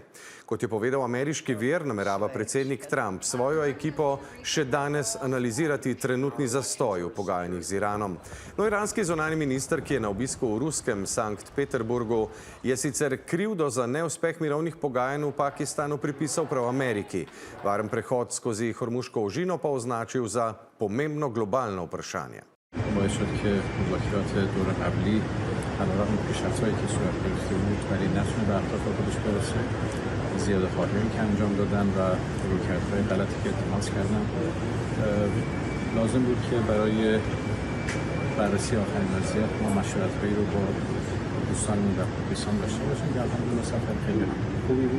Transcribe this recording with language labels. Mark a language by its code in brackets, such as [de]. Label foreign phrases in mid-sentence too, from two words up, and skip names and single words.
[sl] Kot je povedal ameriški vir, namerava predsednik Trump svojo ekipo še danes analizirati trenutni zastoj v pogajanjih z Iranom. No, iranski zunanji minister, ki je na obisku v ruskem Sankt Peterburgu, je sicer krivdo za neuspeh mirovnih pogajanj v Pakistanu pripisal prav Ameriki. Varen prehod skozi Hormuško ožino pa označil za pomembno globalno vprašanje. [fa] باعث شد که مذاکرات دور قبلی علیرغم پیشرفت‌هایی که صورت گرفته بود ولی نتونه به اهداف خودش برسه. زیاده‌خواهی که انجام دادن و رویکردهای غلطی که التماس کردن لازم بود که برای بررسی آخرین وضعیت ما مشورت‌هایی رو با دوستانمون در پاکستان داشته باشیم که الحمدلله سفر خیلی خوبی بود.